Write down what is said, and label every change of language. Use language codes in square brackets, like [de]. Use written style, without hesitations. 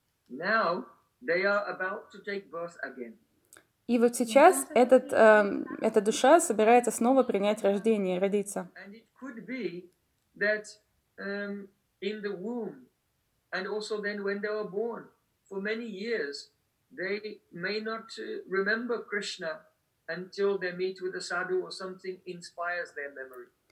[en] Now they are about to take birth again. [ru] И вот сейчас эта душа собирается снова принять рождение, родиться. [en] And it could be that in the womb And also then when they were born, for many years, they may not remember Krishna until they meet with a sadhu or something inspires their memory.